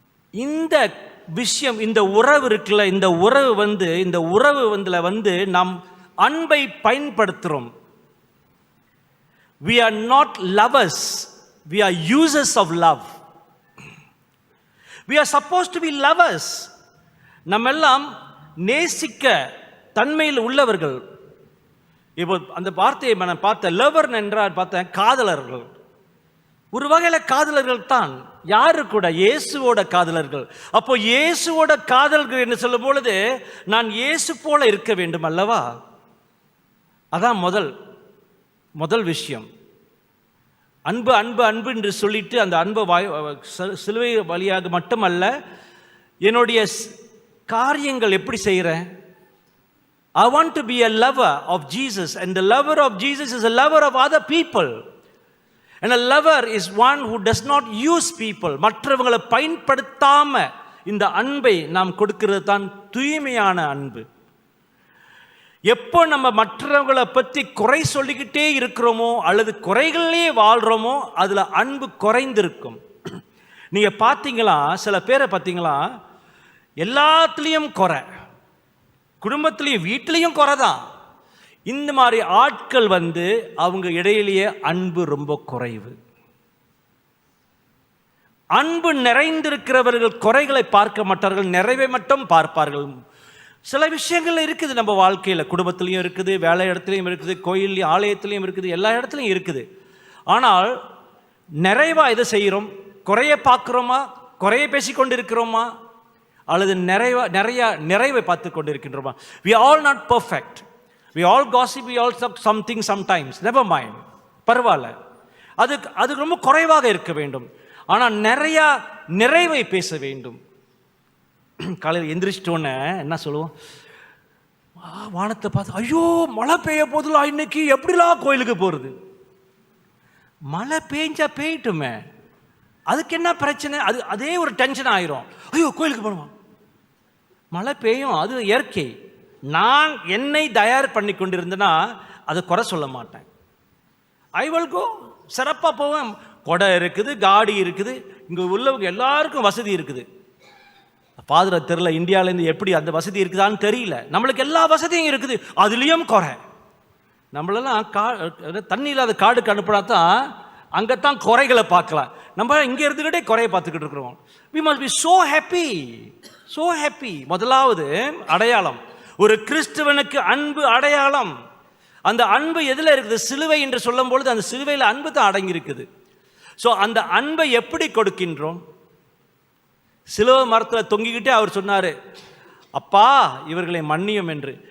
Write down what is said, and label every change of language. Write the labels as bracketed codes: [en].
[ta] இந்த விஷயம், இந்த உறவு இருக்குல்ல, இந்த உறவு வந்து நாம் அன்பை பயன்படுத்துகிறோம். [en] We are not lovers, we are users of love. We are supposed to be lovers. [ta] நம்ம எல்லாம் நேசிக்க தன்மையில் உள்ளவர்கள். இப்போ அந்த வார்த்தையை நான் பார்த்தேன், லவர் என்றால் பார்த்தேன் காதலர்கள். ஒரு வகையில் காதலர்கள் தான். யாரு கூட? இயேசுவோட காதலர்கள். அப்போ இயேசுவோட காதலர்கள் என்று சொல்லும் பொழுது நான் இயேசு போல இருக்க வேண்டும் அல்லவா? அதான் முதல் விஷயம். அன்பு அன்பு அன்பு என்று சொல்லிட்டு அந்த அன்பை சிலுவை வழியாக மட்டுமல்ல, என்னுடைய காரியங்கள் எப்படி செய்கிறேன். [en] I want to be a lover of Jesus, and the lover of Jesus is a lover of other people. And a lover is one who does not use people. [ta] மற்றவங்களை பயன்படுத்தாம இந்த அன்பை நாம் கொடுக்கிறது தான் தூய்மையான அன்பு. எப்போ நம்ம மற்றவங்களை பற்றி குறை சொல்லிக்கிட்டே இருக்கிறோமோ அல்லது குறைகளே வாழ்கிறோமோ அதில் அன்பு குறைந்திருக்கும். நீங்கள் பார்த்தீங்களா, சில பேரை பார்த்தீங்களா, எல்லாத்துலேயும் குறை, குடும்பத்திலையும் வீட்டிலையும் குறை தான். இந்த மாதிரி ஆட்கள் வந்து அவங்க இடையிலேயே அன்பு ரொம்ப குறைவு. அன்பு நிறைந்திருக்கிறவர்கள் குறைகளை பார்க்க மாட்டார்கள், நிறைவை மட்டும் பார்ப்பார்கள். சில விஷயங்கள் இருக்குது நம்ம வாழ்க்கையில், குடும்பத்திலையும் இருக்குது, வேலை இடத்துலையும் இருக்குது, கோயிலையும் ஆலயத்திலையும் இருக்குது, எல்லா இடத்துலையும் இருக்குது. ஆனால் நிறைவாக எதை செய்கிறோம்? குறைய பார்க்குறோமா, குறைய பேசிக்கொண்டு இருக்கிறோமா, அல்லது நிறைவை பார்த்து கொண்டு இருக்கின்றோமா? [en] We are all not perfect. We all gossip, we all something sometimes. Never mind, [ta] பரவாயில்ல. அது ரொம்ப குறைவாக இருக்க வேண்டும். ஆனால் நிறைவை பேச வேண்டும். காலையில் எந்திரிச்சிட்டோன்னே என்ன சொல்லுவோம்? வானத்தை பார்த்து, ஐயோ மழை பெய்ய போதில்ல, இன்னைக்கு எப்படிலாம் கோயிலுக்கு போகிறது? மழை பெஞ்சா பெய்யட்டுமே, அதுக்கு என்ன பிரச்சனை? அதே ஒரு டென்ஷன் ஆயிரும். ஐயோ கோயிலுக்கு போகணுமா? மழை பெய்யும், அது இயற்கை. நான் என்னை தயார் பண்ணி கொண்டிருந்தேன்னா அதை குறை சொல்ல மாட்டேன். [en] I will go, [ta] சிறப்பாக போவேன். கொடை இருக்குது, காடி இருக்குது, இங்கே உள்ளவங்க எல்லாருக்கும் வசதி இருக்குது. ஃபாதர் தெரியல, இந்தியாவிலேருந்து எப்படி அந்த வசதி இருக்குதான்னு தெரியல. நம்மளுக்கு எல்லா வசதியும் இருக்குது, அதுலேயும் குறை. நம்மளெல்லாம் தண்ணி இல்லாத காடுக்கு அனுப்பினா தான் அங்கே தான் குறைகளை பார்க்கலாம். நம்ம இங்கே இருந்துக்கிட்டே குறையை பார்த்துக்கிட்டு இருக்கிறோம். [en] we must be so happy, so happy. [ta] முதலாவது அடையாளம், ஒரு கிறிஸ்துவனுக்கு அன்பு அடையாளம். அந்த அன்பு எதில் இருக்குது? சிலுவை என்று சொல்லும் பொழுது அந்த சிலுவையில் அன்பு தான் அடங்கி இருக்குது. ஸோ அந்த அன்பை எப்படி கொடுக்கின்றோம்? சிலுவை மரத்தில் தொங்கிக்கிட்டே அவர் சொன்னார், அப்பா இவர்களை மன்னியும் என்று.